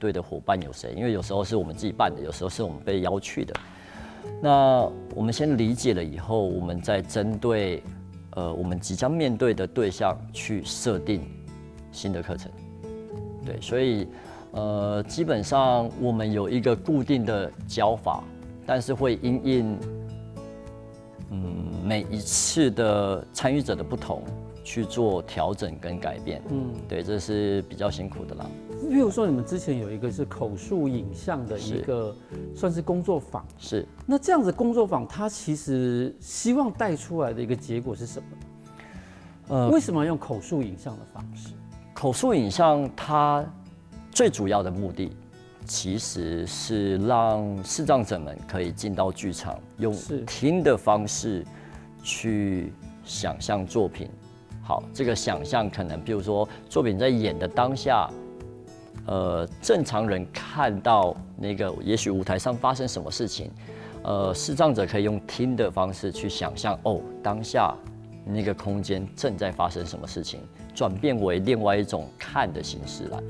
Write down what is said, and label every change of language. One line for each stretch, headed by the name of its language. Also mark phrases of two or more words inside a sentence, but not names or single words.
Chinese: 對的夥伴有誰，因為有時候是我們自己辦的，有時候是我們被邀去的，那我們先理解了以後，我們再針對我們即將面對的對象去設定新的課程，對，所以基本上我們有一個固定的教法，但是會因應每一次的參與者的不同去做調整跟改變，對，這是比較辛苦的啦。譬如說，你們之前有一個是口述影像的一個算是工作坊，是。那這樣子工作坊，它其實希望帶出來的一個結果是什麼？為什麼要用口述影像的方式？口述影像它最主要的目的，其實是讓視障者們可以進到劇場，用聽的方式去想象作品。好，這個想象可能，譬如說作品在演的當下。正常人看到那個，也許舞台上發生什麼事情，視障者可以用聽的方式去想象，哦，當下那個空間正在發生什麼事情，轉變為另外一種看的形式啦。